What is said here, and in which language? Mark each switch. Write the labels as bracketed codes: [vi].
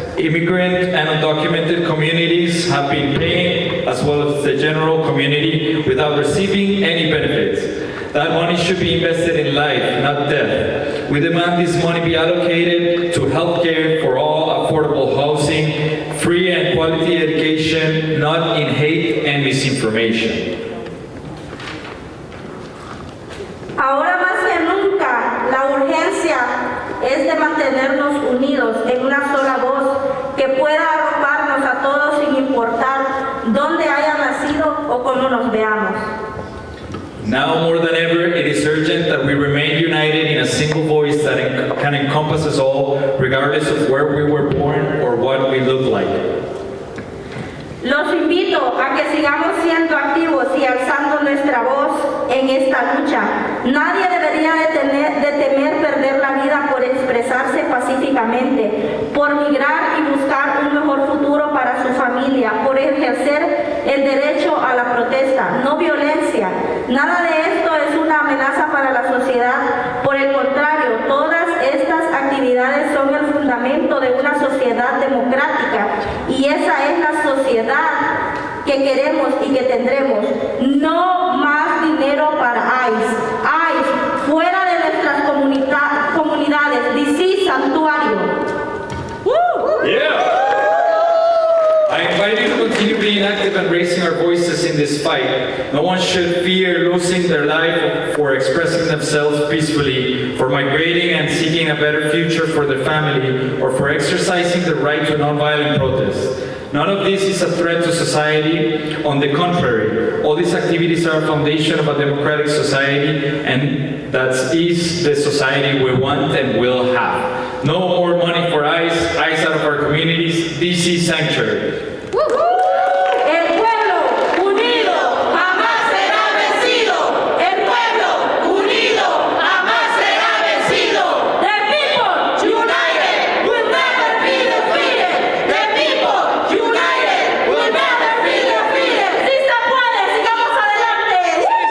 [en] Immigrant and undocumented communities have been paying, as well as the general community, without receiving any benefits. That money should be invested in life, not death. We demand this money be allocated to healthcare for all, affordable housing, free and quality education, not in hate and misinformation. [es] Ahora más que nunca, la urgencia es de mantenernos unidos en una sola voz que pueda arroparnos a todos sin importar dónde haya nacido o cómo nos veamos. [en] Now more than ever, it is urgent that we remain united in a single voice that can encompass us all, regardless of where we were born or what we look like. [es] Los invito a que sigamos siendo activos y alzando nuestra voz en esta lucha. Nadie debería de temer perder la vida por expresarse pacíficamente, por migrar y buscar un mejor futuro para su familia, por ejercer el derecho a la protesta, no violencia. Nada de esto es una amenaza para la sociedad. Por el contrario, todas estas actividades son el fundamento de una sociedad democrática y esa es la sociedad que queremos y que tendremos. No más dinero para ICE. ICE, fuera de nuestras comunidades. DC, santuario. [en] Yeah! I invite you to continue being active and raising our voices in this fight. No one should fear losing their life for expressing themselves peacefully, for migrating and seeking a better future for their family, or for exercising the right to nonviolent protest. None of this is a threat to society. On the contrary, all these activities are a foundation of a democratic society, and that is the society we want and will have. No more money for ICE, ICE out of our communities, DC sanctuary. [es] El pueblo unido jamás será vencido. El pueblo unido jamás será vencido. [en] The people united will never be defeated. The people united will never be defeated. [es] Sí se puede, sigamos adelante.